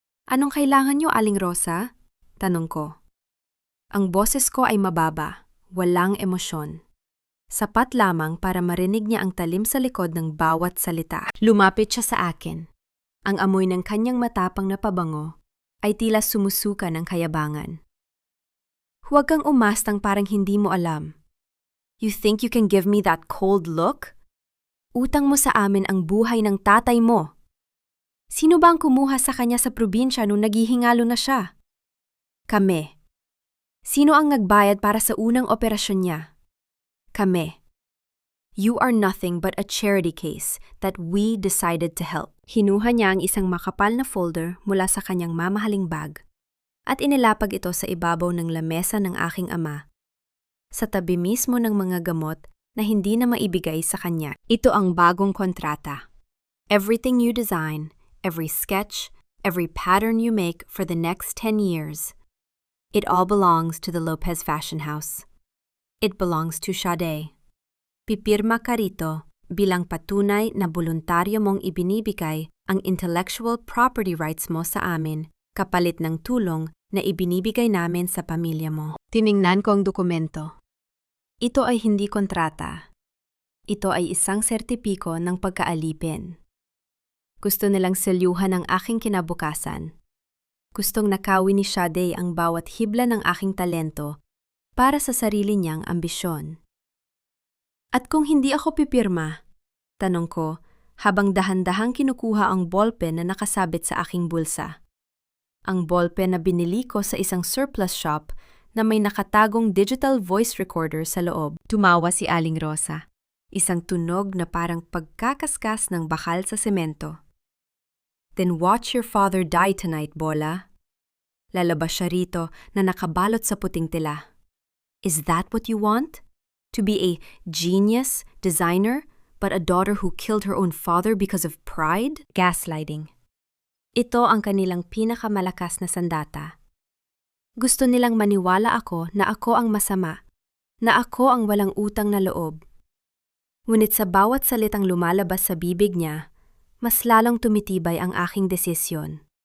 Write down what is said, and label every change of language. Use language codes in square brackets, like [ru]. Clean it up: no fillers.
[tl] Anong kailangan niyo, Aling Rosa? Tanong ko. Ang boses ko ay mababa, walang emosyon. Sapat lamang para marinig niya ang talim sa likod ng bawat salita. Lumapit siya sa akin. Ang amoy ng kanyang matapang na pabango ay tila sumusuka ng kayabangan. Huwag kang umastang parang hindi mo alam. [en] You think you can give me that cold look? [tl] Utang mo sa amin ang buhay ng tatay mo. Sino ba ang kumuha sa kanya sa probinsya nung naghihingalo na siya? Kami. Sino ang nagbayad para sa unang operasyon niya? Kami. [en] You are nothing but a charity case that we decided to help. [tl] Hinuha niya ang isang makapal na folder mula sa kanyang mamahaling bag at inilapag ito sa ibabaw ng lamesa ng aking ama, sa tabi mismo ng mga gamot na hindi na maibigay sa kanya. Ito ang bagong kontrata. [en] Everything you design, every sketch, every pattern you make for the next 10 years, it all belongs to the Lopez Fashion House. It belongs to Sade. [tl] Pipirma ka rito bilang patunay na voluntaryo mong ibinibigay ang intellectual property rights mo sa amin kapalit ng tulong na ibinibigay namin sa pamilya mo. Tiningnan ko ang dokumento. Ito ay hindi kontrata. Ito ay isang sertipiko ng pagkaalipin. Gusto nilang selyuhan ang aking kinabukasan. Gustong nakawin ni Sade ang bawat hibla ng aking talento para sa sarili niyang ambisyon. At kung hindi ako pipirma, tanong ko, habang dahan-dahang kinukuha ang ballpen na nakasabit sa aking bulsa. Ang ballpen na binili ko sa isang surplus shop na may nakatagong digital voice recorder sa loob. Tumawa si Aling Rosa, isang tunog na parang pagkakaskas ng bakal sa semento. [en] Then watch your father die tonight, [tl] Bola. Lalabas siya rito na nakabalot sa puting tela. [en] Is that what you want? To be a genius, designer, but a daughter who killed her own father because of pride? Gaslighting. [tl] Ito ang kanilang pinakamalakas na sandata. Gusto nilang maniwala ako na ako ang masama, na ako ang walang utang na loob. Ngunit sa bawat salitang lumalabas sa bibig niya, mas lalong tumitibay ang aking desisyon.